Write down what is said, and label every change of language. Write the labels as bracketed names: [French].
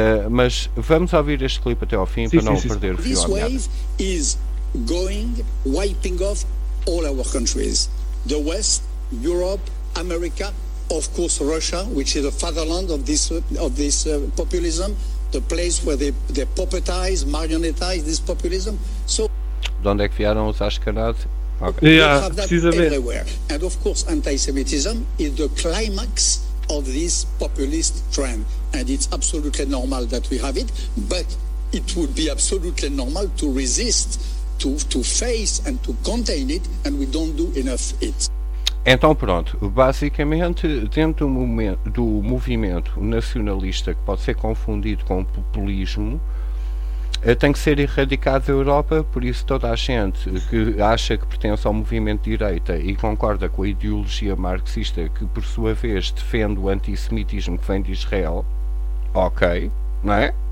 [Portuguese] Mas vamos ouvir este clipe até ao fim, sim, para não sim, sim, perder sim. o fio. [English] This wave is going wiping off all our countries, the West, Europe, America, of course Russia, which is the fatherland of this populism, the place where they puppetize, marionetize this populism. So [Portuguese] de onde é que vieram os Ashkenazi? Precisamente. [English] And of course, anti-Semitism is the climax of this populist trend, and it's absolutely normal that we have it. But it would be absolutely normal to resist, to face and to contain it, and we don't do enough it. [Portuguese] Então pronto, basicamente dentro do movimento nacionalista que pode ser confundido com populismo. Tem que ser erradicado da Europa, por isso toda a gente que acha que pertence ao movimento de direita e concorda com a ideologia marxista, que por sua vez defende o antissemitismo que vem de Israel, ok, não é?